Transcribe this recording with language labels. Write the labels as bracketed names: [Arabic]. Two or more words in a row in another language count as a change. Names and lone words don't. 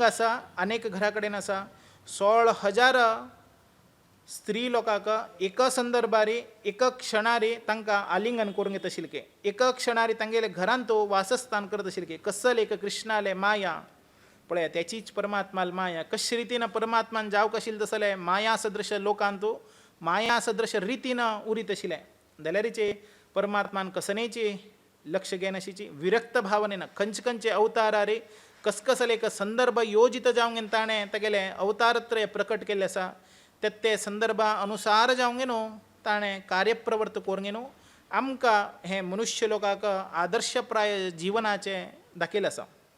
[Konkani] आसा अनेक घरा कडेन आसा 16,000 स्त्री लोकांक एक संदर्भारी एक क्षणारी तांकां आलिंगन करून घेत आशिल्ले एक क्षणारी तांगेले घरांत तो वासस्थान करत आशिल्ले कसले एक कृष्णाले माया पळया त्याचीच परमात्माल माया कशे रितीन परमात्मान जावंक आशिल्ले तसले माया सदृश लोकांत माया सदृश रितीन उरीत आशिल्ले जाल्यारीचे परमात्मान कसनेची लक्ष घेनाशिची विरक्त भावनेन खंयचे अवतारारे कसले एक संदर्भ योजित जावंक ताणें तेगेले अवतारत्रय प्रकट केल्ले आसा ते संदर्भा अनुसार जावंक न्हू ताणें कार्यप्रवर्त करूंक न्हू आमकां हे मनुष्य लोकांक आदर्शप्राय जिवनाचें दाखयलें आसा